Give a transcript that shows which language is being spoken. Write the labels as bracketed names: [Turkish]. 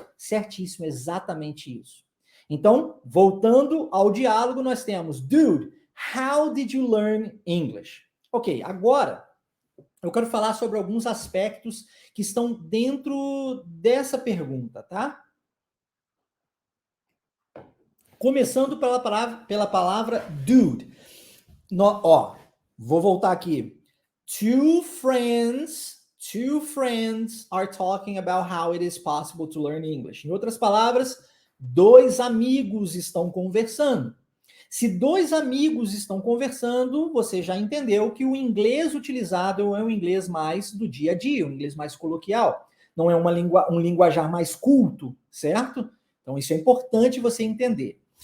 [Portuguese] Certíssimo, exatamente isso. Então, voltando ao diálogo, nós temos, [English] dude, how did you learn English? [Portuguese] Ok, agora eu quero falar sobre alguns aspectos que estão dentro dessa pergunta, tá? Começando pela palavra dude. Vou voltar aqui. [English] Two friends are talking about how it is possible to learn English. [Portuguese] Em outras palavras, dois amigos estão conversando. Se dois amigos estão conversando, você já entendeu que o inglês utilizado é um inglês mais do dia a dia, um inglês mais coloquial. Não é um linguajar mais culto, certo? Então, isso é importante você entender.